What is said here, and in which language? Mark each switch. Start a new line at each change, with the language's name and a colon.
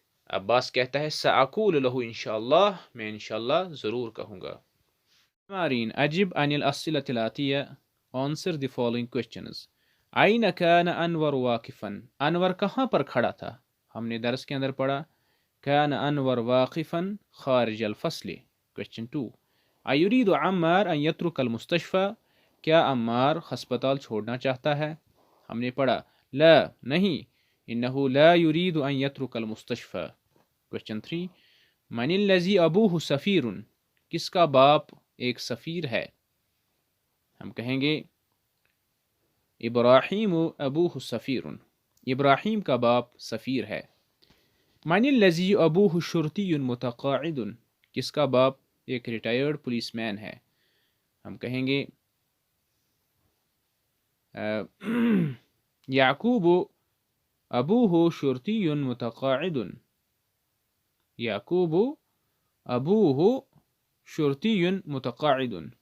Urdu: عباس کہتا ہے:
Arabic: سأقول له انشاءاللہ،
Urdu: میں انشاءاللہ ضرور کہوں گا.
Arabic: تمارین: اجب عن الاسئلۃ الآتیہ،
English: answer the following questions.
Arabic: أين كان انور واقفا،
Urdu: انور کہاں پر کھڑا تھا؟ ہم نے درس کے اندر پڑھا
Arabic: كان انور واقفا خارج الفصل.
English: Question 2.
Arabic: أيريد عمار أن يترك المستشفى،
Urdu: کیا عمار ہسپتال چھوڑنا چاہتا ہے؟ ہم نے پڑھا
Arabic: لا،
Urdu: نہیں،
Arabic: انه لا يريد ان يترك المستشفى.
English: Question 3.
Arabic: من الذي ابوه سفیر،
Urdu: کس کا باپ ایک سفیر ہے؟ ہم کہیں گے
Arabic: ابراہیم ابوہ سفیر،
Urdu: ابراہیم کا باپ سفیر ہے.
Arabic: من الذی ابوہ شرطی متقاعد،
Urdu: کس کا باپ ایک ریٹائرڈ پولیس مین ہے؟ ہم کہیں گے
Arabic: یعقوب ابوہ شرطی متقاعد، یعقوب ابوہ شرطی متقاعد.